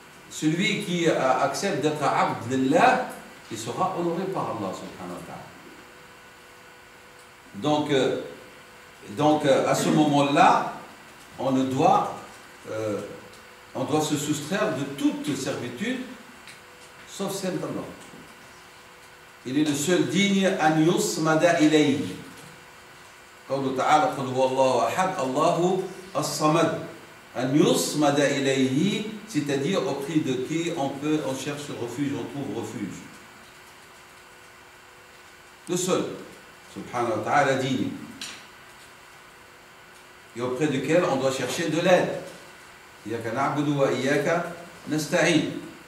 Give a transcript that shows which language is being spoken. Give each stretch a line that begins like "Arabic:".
French: Celui qui accepte d'être abd lillah, il sera honoré par Allah subhanahu wa ta'ala. Donc à ce moment-là, on doit se soustraire de toute servitude, sauf celle d'Allah. Il est le seul digne
Arabic: an yusmada ilayhi. قوله تعالى قل هو الله أحد الله الصمد أن يصمد إليه,
French: c'est-à-dire auprès de qui on cherche refuge, on trouve refuge. Le seul, subhanahu wa ta'ala, digne, et auprès duquel on doit chercher de l'aide.
Arabic: Iyyaka na'budu wa iyyaka nasta'in.